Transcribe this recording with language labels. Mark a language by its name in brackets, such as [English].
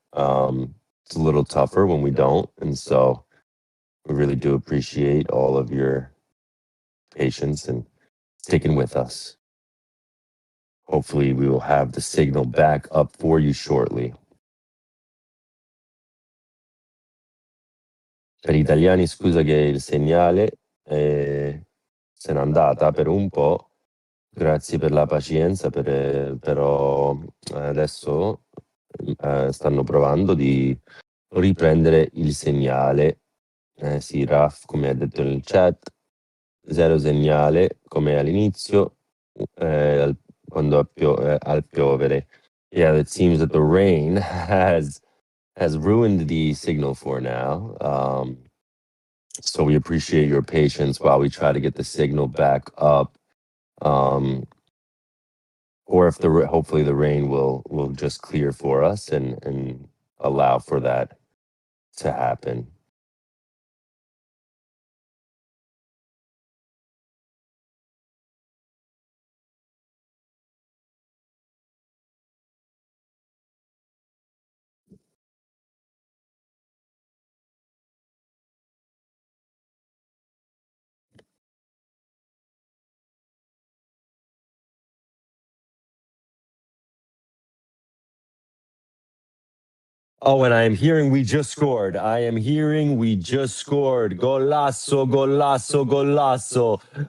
[English] It's a little tougher when we don't. And so we really do appreciate all of your patience and sticking with us. Hopefully we will have the signal back up for you shortly. [Italian] Per gli italiani scusa che il segnale se n'è andata per un po', grazie per la pazienza, però adesso stanno provando di riprendere il segnale. Sì, Raf, come ha detto nel chat, zero segnale come all'inizio, quando al piovere. [English] Yeah, it seems that the rain has ruined the signal for now. So we appreciate your patience while we try to get the signal back up. Or if hopefully the rain will just clear for us and allow for that to happen. Oh, and I am hearing we just scored. I am hearing we just scored. [Italian] Golasso, golasso, golasso.